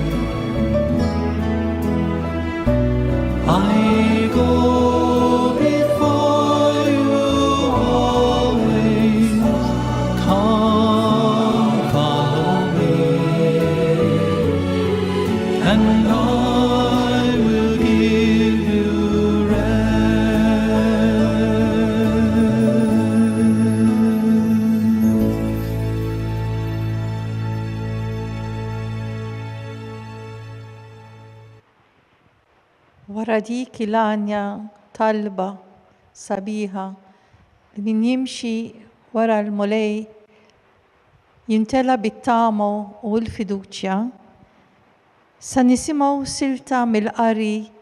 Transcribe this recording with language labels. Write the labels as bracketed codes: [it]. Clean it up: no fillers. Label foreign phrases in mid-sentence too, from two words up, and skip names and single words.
[en] I go before you always. Come, follow me, and I will give you [mt] Wara dik il-għanja talba sabiħa li min jimxi wara l-mulej jintela bit-tamo u l-fiduċja, sa nisimgħu silta mill-qari